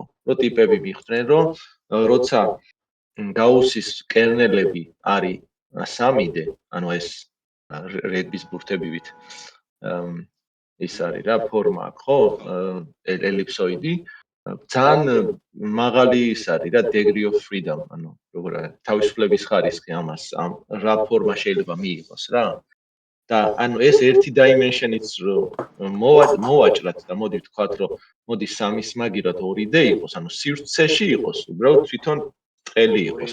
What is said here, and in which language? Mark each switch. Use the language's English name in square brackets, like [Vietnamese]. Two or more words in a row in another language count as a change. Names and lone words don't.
[Georgian] რომ ტიპები მიხვდნენ, რომ როცა გაუსის კერნელები არის 3D, ანუ ეს რეგბის ბურთებივით ის არის რა ფორმა აქვს, ხო? ელიფსოიდი. ძალიან მაღალი ის არის რა [English] degree of freedom, [Georgian] ანუ როგორ არის თავისუფლების ხარისხი ამას, ამ რა ფორმა შეიძლება მიიღოს რა. და ანუ ეს ერთი dimension-იც მოვაჭრათ და მოდი ვთქვათ, რომ მოდი სამის მაგირად 2D იყოს, ანუ სივრცეში იყოს, უბრალოდ თვითონ ტყელი იყოს.